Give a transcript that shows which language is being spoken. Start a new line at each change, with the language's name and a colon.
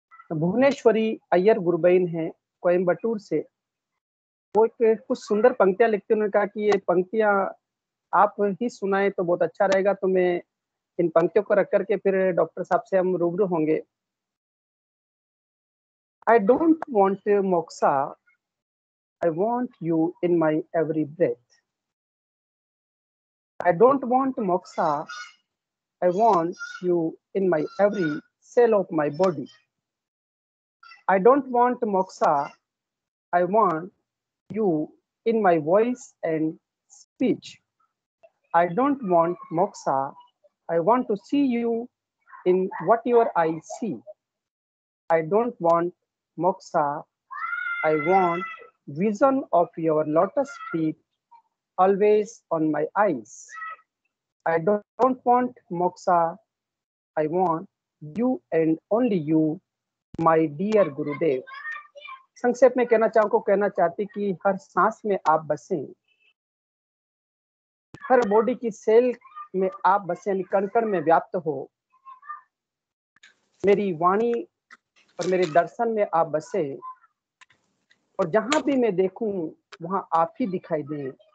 Hindi: भुवनेश्वरी अय्यर गुरु बहन है कोयम्बटूर से। वो एक कुछ सुंदर पंक्तियां लिखते, उन्होंने कहा कि ये पंक्तियां आप ही सुनाए तो बहुत अच्छा रहेगा। तो मैं इन पंक्तियों को रख करके फिर डॉक्टर साहब से हम रूबरू होंगे।
English: I don't want moksha, I want you in my every breath. I don't want moksha, I want you in my every cell of my body. I don't want moksha, I want you in my voice and speech. I don't want moksha, I want to see you in whatever I see. I don't want moksha, I want vision of your lotus feet always on my eyes. I don't want moksha, I want you and only you, my dear Gurudev.
Hindi: संक्षेप में कहना चाहती कि हर सांस में आप बसें, हर body की सेल में आप बसें, कण कण में व्याप्त हो। मेरी वाणी और मेरे दर्शन में आप बसे, और जहां भी मैं देखूं वहां आप ही दिखाई दें।